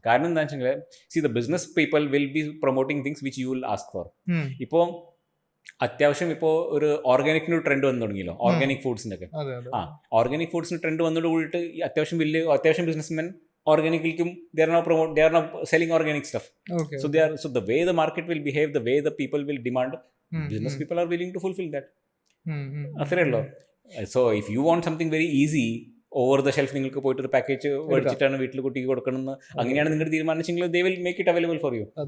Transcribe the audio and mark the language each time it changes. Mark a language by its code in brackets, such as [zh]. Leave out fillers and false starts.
[ml] കാരണം എന്താ വെച്ചെങ്കിൽ, [en] See the business people will be promoting things which you will ask for. [ml] ഇപ്പോൾ അത്യാവശ്യം ഇപ്പോൾ ഒരു ഓർഗാനിക്കിന് ഒരു ട്രെൻഡ് വന്നു തുടങ്ങിയല്ലോ, ഓർഗാനിക് ഫുഡ്സിൻ്റെ ഒക്കെ. ഓർഗാനിക് ഫുഡ്സിന് ട്രെൻഡ് വന്നതോട് കൂടിയിട്ട് അത്യാവശ്യം businessmen ഓർഗാനിക്കിലേക്കും [en] they are now selling organic stuff. So the way the market will behave, the way the people will demand, business people are willing to fulfill that. [ml] അത്രേ ഉള്ളൂ. [en] so if you want something very easy over the shelf, [ml] നിങ്ങൾക്ക് പോയിട്ട് ഒരു package മേടിച്ചിട്ടാണ് വീട്ടിൽ കുട്ടിക്ക് കൊടുക്കണമെന്ന് അങ്ങനെയാണ് നിങ്ങൾ തീരുമാനിച്ചെങ്കിൽ [en] They will make it available for you.